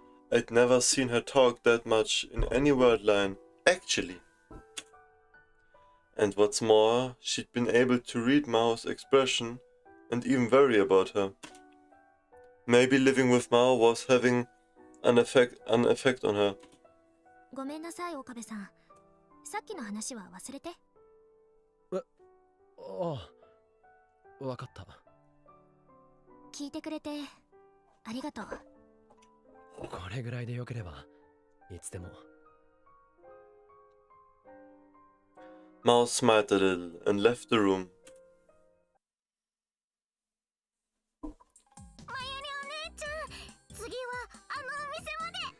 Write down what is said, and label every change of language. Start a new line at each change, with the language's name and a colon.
English: I'd never seen her talk that much in any word line, actually. And what's more, she'd been able to read Mao's expression and even worry about her. Maybe living with Mao was having an effect on her.
Japanese: ごめんなさい、岡部さん。さっきの話は忘れて。ああ、わかった。聞いてくれてありがとう。これぐらいでよければいつでも。
English: Mao smiled a little and left the room.
Japanese: まゆりお姉ちゃん、次はあのお店まで。